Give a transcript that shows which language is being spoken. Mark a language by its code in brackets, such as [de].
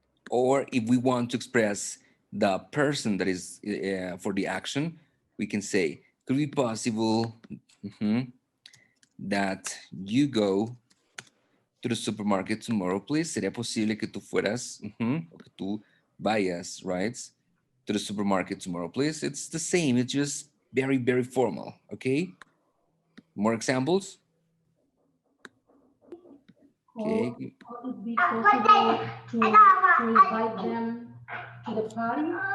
[en] Or if we want to express the person that is for the action, we can say, could it be possible that you go to the supermarket tomorrow, please? [es] Sería posible que tú fueras, o que tú vayas, [en] right? To the supermarket tomorrow, please. It's the same. It's just very, very formal. Okay. More examples. Okay. Could it be possible to invite them to the party?